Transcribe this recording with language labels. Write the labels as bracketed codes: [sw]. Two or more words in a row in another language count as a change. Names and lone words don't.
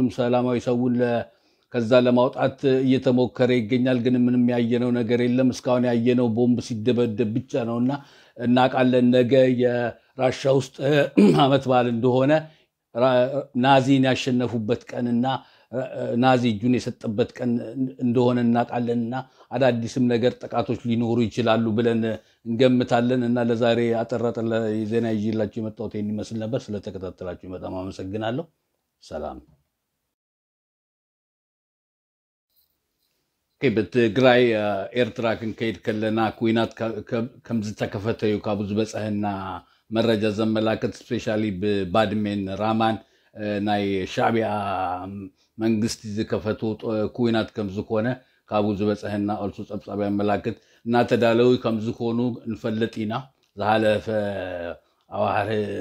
[am] ሰላማዊ ሰውን ከዛ ለማውጣት እየተሞከረ ይገኛል። ግን ምንም ያየነው ነገር የለም። እስካሁን ያየነው ቦምብ ሲደበደብ ብቻ ነውና እናውቃለን ነገ የራሻ ውስጥ አመት በዓል እንደሆነ ናዚን ያሸነፉበት ቀንና ናዚ እጁን የሰጠበት ቀን እንደሆነ እናውቃለንና አዳዲስም ነገር ጥቃቶች ሊኖሩ ይችላሉ ብለን እንገምታለን እና ለዛሬ አጠራጠለ ዜና ይዤላችሁ የመጣሁት ይሄን ይመስል ነበር። ስለተከታተላችሁ በጣም አመሰግናለሁ። ሰላም። [ti] በትግራይ ኤርትራ ክንከይድ ከለና ኩናት ከምዝ ተከፈተዩ ካብዙ በፀህና መረጃ ዘመላከት ስፔሻሊ በባድሜን ራማን ናይ ሻዕቢያ መንግስት ዝከፈቱ ኩናት ከምዝ ኮነ ካብዙ በፀህና አልሶ ጸብጻብ ያመላክት እና ተዳለው ከምዝ ኮኑ እንፈልጥና ዘሃለፈ አዋህር